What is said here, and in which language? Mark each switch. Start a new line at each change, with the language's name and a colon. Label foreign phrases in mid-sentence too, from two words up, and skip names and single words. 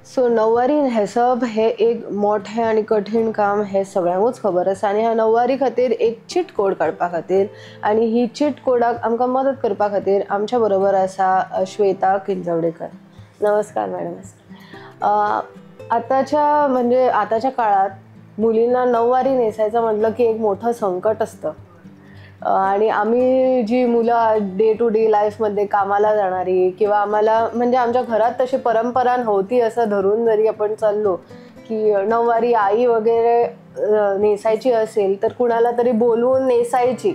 Konkani: नऊवारी न्हेसप हे एक मोठे आणि कठीण काम हे सगळ्यांकूच खबर आसा आणि ह्या नऊवारी खातीर एक
English: cheat code
Konkani: काडपा खातीर आणि ही चीट कोडाक आमकां मदत करपा खातीर आमच्या बरोबर आसा श्वेता किंजवडेकर. नमस्कार मॅडम.
Marathi: आताच्या काळात मुलींना नऊवारी नेसायचं म्हटलं की एक मोठं संकट असतं आणि आम्ही जी मुलं
English: day to day
Marathi: लाईफमध्ये कामाला जाणारी किंवा आम्हाला म्हणजे आमच्या घरात तशी परंपरा नव्हती असं धरून जरी आपण चाललो की नऊवारी आई वगैरे नेसायची असेल तर कुणाला तरी बोलवून नेसायची.